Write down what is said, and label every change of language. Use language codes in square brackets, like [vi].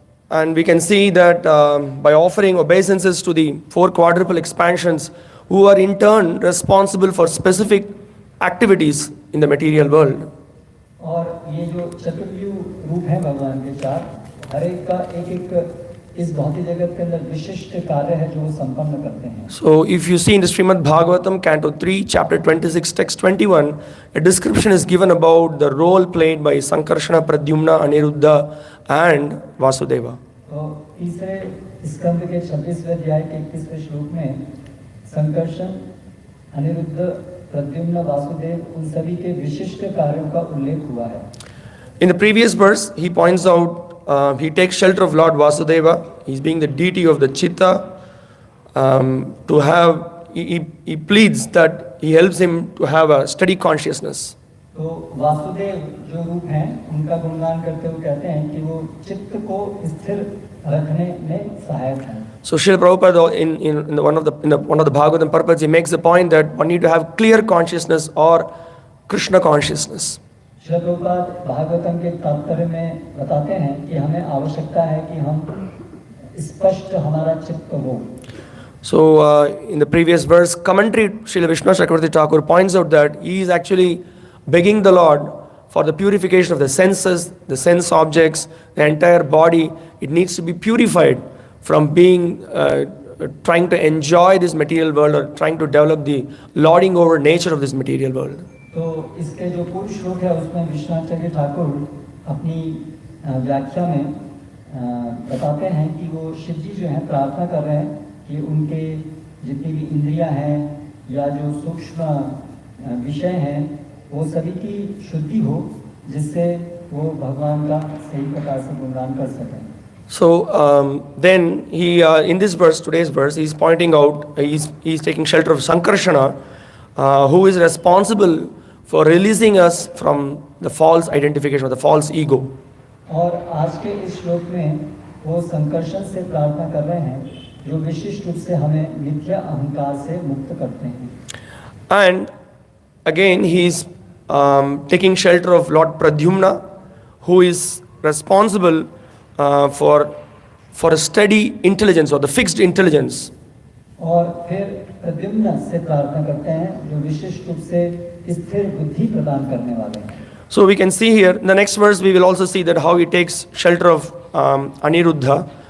[en] And we can see that by offering obeisances to the 4 quadruple expansions, who are in turn responsible for specific activities in the material world. [hi] और ये जो चतुर्व्यूह रूप है भगवान के 4, हर एक का एक इस भौतिक जगत के अंदर विशिष्ट कार्य है जो वो संपन्न करते हैं. [en] So if you see in the Śrīmad-Bhāgavatam, Canto 3, Chapter 26, Text 21, a description is given about the role played by Sankarshana, Pradyumna, Aniruddha and Vasudeva. [hi] तो तीसरे स्कंद के 26वें अध्याय के 31वें श्लोक में संकर्षण, अनिरुद्ध, प्रद्युम्न, वासुदेव, उन सभी के विशिष्ट कार्यों का उल्लेख हुआ है. [en] In the previous verse, he points out, he takes shelter of Lord Vasudeva. He's being the deity of the Chitta. To have, he pleads that he helps him to have a steady consciousness. [hi] तो वासुदेव जो रूप हैं, उनका गुणगान करते हुए कहते हैं कि वो चित्त को स्थिर रखने में सहायक हैं. [en] So Srila Prabhupada in one of the Bhagavatam purports, he makes the point that one need to have clear consciousness or Krishna consciousness. [hi] Srila Prabhupada Bhagavatam के तात्पर्य में बताते हैं कि हमें आवश्यकता है कि हम स्पष्ट हमारा चित्त हो. [en] So in the previous verse, commentary Srila Vishnu Chakravarti Thakur points out that he is actually begging the Lord for the purification of the senses, the sense objects, the entire body. It needs to be purified from being trying to enjoy this material world or trying to develop the lording over nature of this material world. [hi] तो इसके जो पूर्व श्लोक है उसमें विश्वनाथ ठाकुर अपनी व्याख्या में बताते हैं कि वो शिव जी जो हैं प्रार्थना कर रहे हैं कि उनके जितनी भी इंद्रियां हैं या जो सूक्ष्म विषय हैं वो सभी की शुद्धि हो, जिससे वो भगवान का सही प्रकार से गुणगान कर सकें. [en] So then he in this verse, today's verse, he's pointing out, he's taking shelter of Sankarshana, who is responsible for releasing us from the false identification or the false ego. [hi] और आज के इस श्लोक में वो संकर्षण से प्रार्थना कर रहे हैं जो विशिष्ट रूप से हमें मिथ्या अहंकार से मुक्त करते हैं. [en] And again he's taking shelter of Lord Pradyumna, who is responsible for a steady intelligence or the fixed intelligence. [hi] और फिर प्रद्युम्न से प्रार्थना करते हैं जो विशिष्ट रूप से स्थिर बुद्धि प्रदान करने वाले हैं. [en] So we can see here in the next verse we will also see that how he takes shelter of Aniruddha.